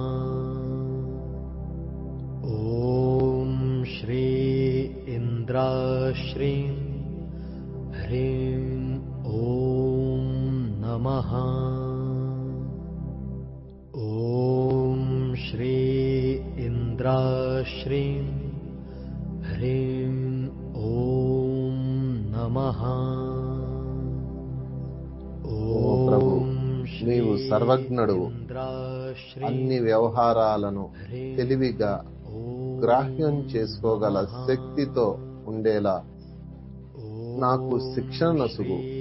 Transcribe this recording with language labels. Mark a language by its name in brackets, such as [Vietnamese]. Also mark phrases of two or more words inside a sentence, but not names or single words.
[Sanskrit] ॐ श्री इन्द्राश्रीं ह्रीं ॐ नमः। ॐ श्री इन्द्राश्रीं ह्रीं ॐ नमः। [Telugu] ఓ ప్రభు, నీవు సర్వజ్ఞుడువు. అన్ని వ్యవహారాలను తెలివిగా గ్రాహ్యం చేసుకోగల శక్తితో ఉండేలా నాకు శిక్షణ నొసుగు.